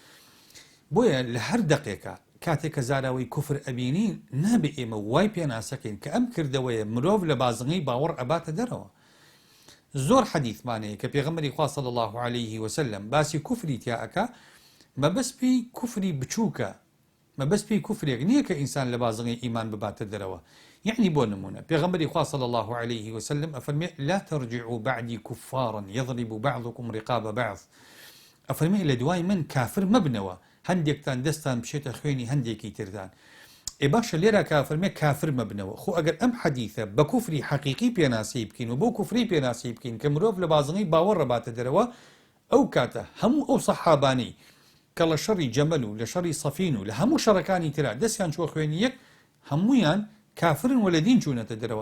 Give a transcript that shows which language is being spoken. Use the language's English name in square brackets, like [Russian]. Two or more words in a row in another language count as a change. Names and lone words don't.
[Central Kurdish] بۆیە لە هەر دقێکە کاتێک کە زاراوەی کوفر ئەبینین، نابێ ئێمە وای پێناسەکەین کە ئەم کردەوەیە مرۆڤ لە بازنگی باوەڕ ئەباتە دەرەوە. زۆر حەدیثمانەیە کە پێغەمبەری خوا [Arabic] صلی الله عليه وسلم [Central Kurdish] باسی کوفری تیا ئەکا، مەبەستی کوفری بچووکە، مەبەستی کوفرێک نییە کە ئینسان لە بازنگی ئیمان بباتە دەرەوە. یعنی بۆ نمونە پێغەمبەری خوا [Arabic] صلی الله عليه وسلم ئەفەرمێ لا ترجعوا بعدي كفارا يضرب بعضكم رقاب بعض. [Central Kurdish] ئەفەرمێ لە دوای من کافر مەبنەوە، هەندێکتان دەستان بشێتە خوێنی هەندێکی تردان. باشە لێرە کافرمێ کافر مەبنەوە. خۆ ئەگەر ئەم حەدیثە بە کوفری حەقیقی پێناسی بکەین و بۆ کوفری پێناسی بکەین کە مرۆڤ لە بازنگی باوەڕ ڕەباتە دەرەوە، ئەو کاتە هەموو ئەو سەحابانەی کە لە شەڕی جەمەل و لە شەڕی سەفین و لە هەموو شەڕەکانی ترا دەستیان چوە خوێنی یەک، هەموویان کافرن و لە دین چوونەتە دەرەوە.